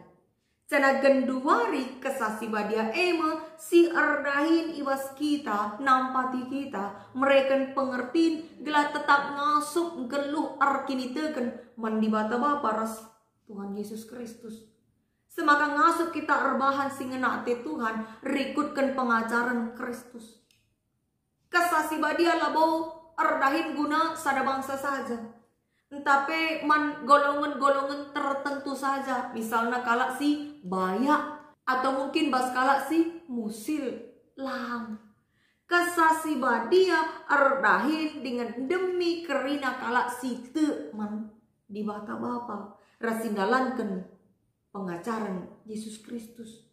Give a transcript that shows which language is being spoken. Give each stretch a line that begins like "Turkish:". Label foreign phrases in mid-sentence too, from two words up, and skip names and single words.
Batak Karo: Cana genduari kesasi badia si erdahin iwas kita, nampati kita, mereka pengertiin gelah tetap ngasup geluh arkini teken mandibata Bapa ras Tuhan Yesus Kristus. Semaka ngasup kita erbahan singenate Tuhan, rikutkan pengajaran Kristus. Kesasi badia labo erdahin guna sada bangsa saja. Tapi man
Indonesian: golongan-golongan tertentu saja.
Batak Karo: Misalnya kalak si Bayak.
Indonesian: Atau mungkin
Batak Karo: bas kalak si Musil. Lam. Kesasi badia erdahin
Indonesian: dengan demi
Batak Karo: kerina kalak si teman di bata Bapa. Rasindalankan pengajaran Yesus Kristus.